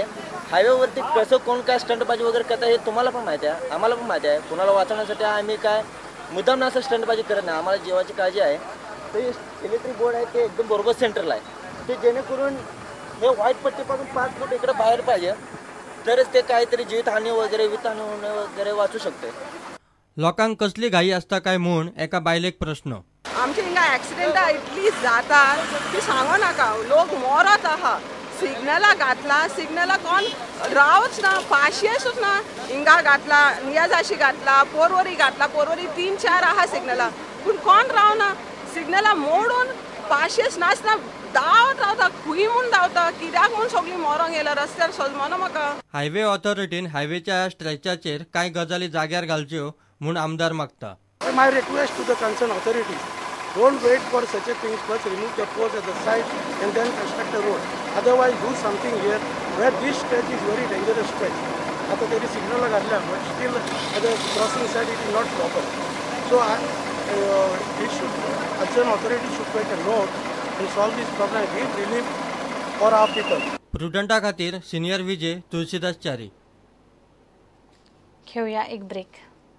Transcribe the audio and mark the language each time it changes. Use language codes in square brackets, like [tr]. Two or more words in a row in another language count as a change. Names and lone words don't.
[mr] हायवेवरती कसं कोण काय स्टंटबाजी वगैरे करता हे तुम्हाला पण माहिती आहे, आम्हाला पण माहिती आहे। कुणाला वाचवण्यासाठी आम्ही काय मुद्दाम असं स्टंटबाजी करत नाही, आम्हाला जीवाची काळजी आहे। तर इलेक्ट्रिक बोर्ड आहे ते एकदम बरोबर सेंटरला आहे, ते जेणेकरून हे व्हाईट पट्टीपासून 5 फूट इकडे बाहेर पाहिजे, तरच ते काहीतरी जीवितहानी वगैरे वाचू शकते। [kok] लोकांक कसली घाई असता काय म्हूण एका बायलेक प्रश्न। आमचे हिंगा ॲक्सिडेंटा इतली जातात की सांगू नाका, लोक मरत आहा। सिग्नला घातला, सिग्नला कोण रावच ना, पाशियेसूच ना। हिंगा घातला, नियाजाशी घातला, पोरवरी घातला, पोरवरी 3-4 आहा सिग्नला, पूण कोण रावना। सिग्नला मोडून पाशियेस नासतना धांवत रावता, खुई म्हूण धांवता, कित्याक म्हूण सगळीं मरोंक येयला रस्त्यार सजमना म्हाका। हायवे ऑथॉरिटीन हायवेच्या स्ट्रेचाचेर कांय गजाली जाग्यार घालच्यो म्हूण आमदार मागता। [en] My request to the concerned authorities, don't wait for such a thing. First remove the poles at the side and then construct a road. Otherwise do something here where this stretch is very dangerous stretch. After there is signal ladla, but still at the crossing side it is not proper. So concerned authorities should take a note and solve this problem, give relief for our people. [kok] प्रुडंटा खातीर सिनियर विजय तुळशीदास च्यारी। [mr] घेऊया एक ब्रेक।